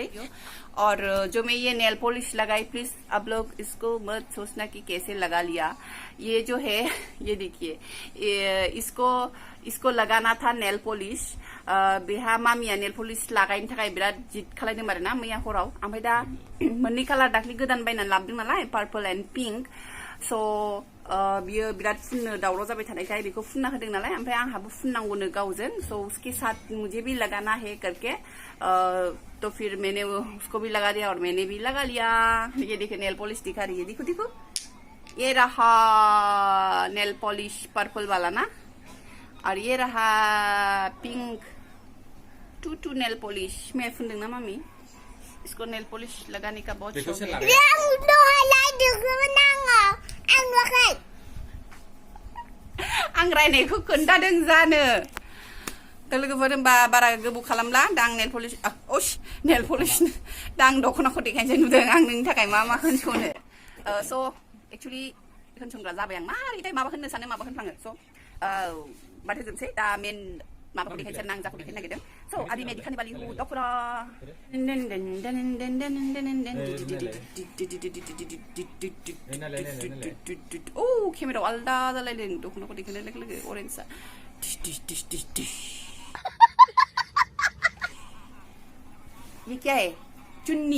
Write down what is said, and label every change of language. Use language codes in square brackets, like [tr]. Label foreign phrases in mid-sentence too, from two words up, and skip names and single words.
[hi] और जो मैं ये नेल पॉलिश लगाई, प्लीज आप लोग इसको मत सोचना कि कैसे लगा लिया। ये जो है ये देखिए, इसको लगाना था नेल पॉलिश। [brx] बेहा मामिया नेल पॉलिश लगायनो थाखाय बिराद जिद खालायदों आरो ना मैया हराव। ओमफ्राय दा मोननै कालार दाख्लि गोदान बायनानै लाबोदों नालाय, [en] purple and pink. [brx] स' बियो बिराद फुननो दावराव जाबाय थानायखाय बेखौ फुनना होदों नालाय। ओमफ्राय आंहाबो फुननांगौनो गावजों। [hi] सो उसके साथ मुझे भी लगाना है करके तो फिर मैंने उसको भी लगा दिया और मैंने भी लगा लिया। ये देखो नेल पॉलिश दिखा रही है, देखो देखो, ये रहा नेल पॉलिश पर्पल वाला ना, और ये रहा पिंक टू नेल पॉलिश। मैं फुनदों ना मामी, इसको नेल पॉलिश लगाने का बहुत शौक है। [brx] आं रायनायखौ खोन्थादों जानो। लोगोफोर होनबा बारा गोबाव खालामला। दा आं नेल पलिश दा आं दखनाखौ देखायनोसै। नुदों आं नोंनि थाखाय मा मा होनस'नो। स' एक्चुअली होनसंग्रा जाबाय आं। मारैथाय माबा होननो सानो माबा होनफ्लाङो। स' बाद होजोबसै। दा मेन माबाखौ देखायनोसै आं जाखौ देखायनो नागिरदों। स' [hi] अभी मैं दिखाने वाली हूँ [brx] दखना। ओ केमेरायाव आलदा जालायदों दखनाखौ देखायनाय लोगो लोगो अरेन्जआ [hi] ये क्या है? [brx] चुन्नी।